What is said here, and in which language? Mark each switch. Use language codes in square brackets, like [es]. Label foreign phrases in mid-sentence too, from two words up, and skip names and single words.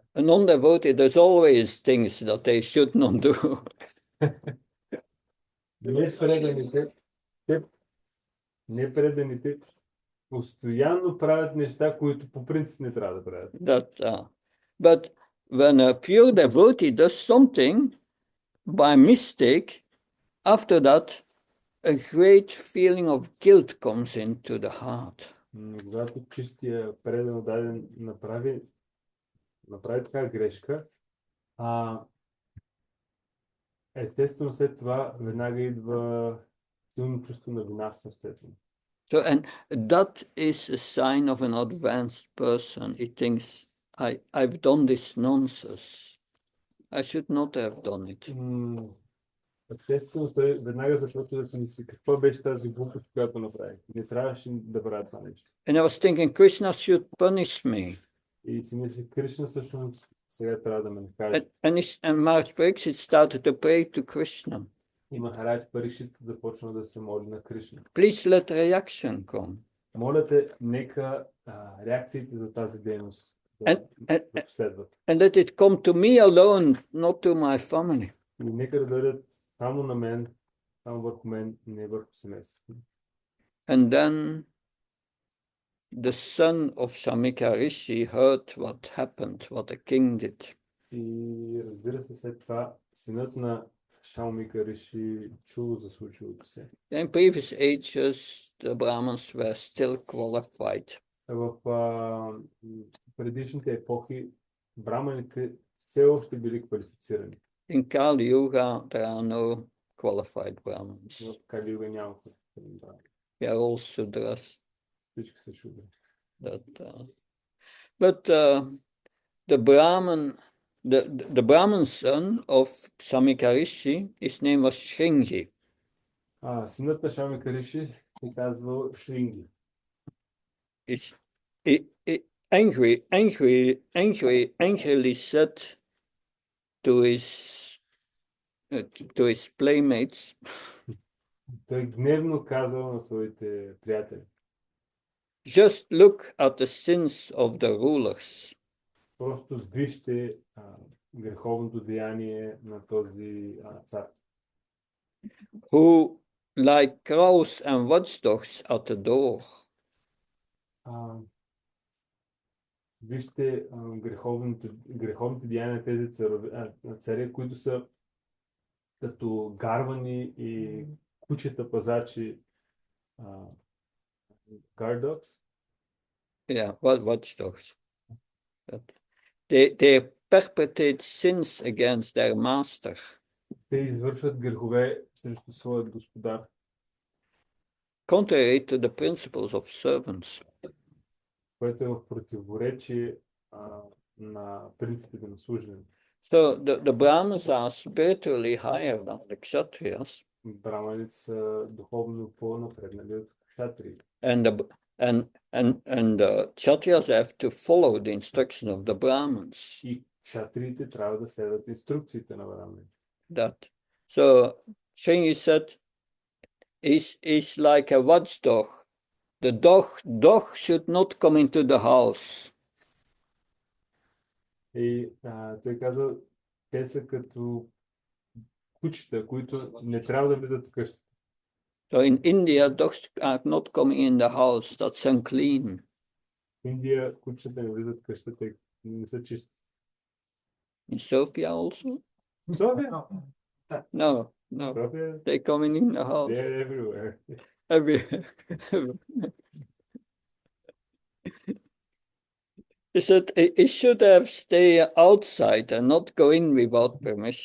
[en] A non-devotee, there's always things that they should not do. [bg] Непреданите, те, непреданите постоянно правят неща, които по принцип не трябва да правят. [en] But when a pure devotee does something by mistake, after that, a great feeling of guilt comes into the heart. [bg] Когато чистия предан даден направи така грешка, естествено след това веднага идва силно чувство на вина в сърцето. [en] So, and that is a sign of an advanced person. He thinks, I've done this nonsense. I should not have done it. [bg] Естествено, той веднага започва да си мисли, какво беше тази глупост, която направих. Не трябваше да правя това нещо. [en] And I was thinking, Krishna should punish me. [bg] И си мисли, Кришна всъщност сега трябва да ме накаже. [en] And Maharaj Pariksit started to pray to Krishna. [bg] И Махарадж Парикшит започна да се моли на Кришна. [en] Please let reaction come. [bg] Моля те, нека реакциите за тази дейност да последват. [en] And let it come to me alone, not to my family. [bg] И нека да дойдат само на мен, само върху мен, не върху семейството. [en] And then the son of Shamika Rishi heard what happened, what the king did. [bg] И разбира се, след това синът на Шаумика Риши чул за случилото се. [en] In previous ages, the Brahmins were still qualified. [bg] В предишните епохи браманите все още били квалифицирани. [en] In Kali Yuga, there are no qualified Brahmins. [bg] В Кали Юга няма квалифицирани брамани. [en] They are all Sudras. [bg] Всички са шудри. [en] But the Brahmin son of Samika Rishi, his name was Shringi. [bg] Синът на Шамика Риши се казвал Шринги. [en] Angrily said to his playmates, [bg] Той гневно казал на своите приятели. [en] Just look at the sins of the rulers. [bg] Просто вижте греховното деяние на този цар. [en] Who, like crows and watchdogs at the door. [bg] Вижте греховните деяния на тези царе, които са като гарвани и кучета пазачи. [en] Guard dogs? Yeah, watchdogs. They perpetrate sins against their master. [bg] Те извършват грехове срещу своят господар. [en] Contrary to the principles of servants. [bg] Което е в противоречие на принципите на служене. [en] So the Brahmins are spiritually higher than the Kshatriyas. [bg] Браманите са духовно по-напреднали от кшатриите. [en] And the Kshatriyas have to follow the instruction of the Brahmins. [bg] И кшатриите трябва да следват инструкциите на браманите. [en] That. So Shringi said, is like a watchdog. The dog should not come into the house. [bg] И той каза, те са като кучета, които не трябва да влизат в къщата. [en] So in India, dogs are not coming in the house. That's unclean. [bg] В Индия кучета не влизат в къщата, те не са чисти. [en] In Sofia also? [bg] София? [en] No. [bg] София? [en] They coming in the house. They're everywhere. Everywhere. He said he should have stayed outside and not go in without permission.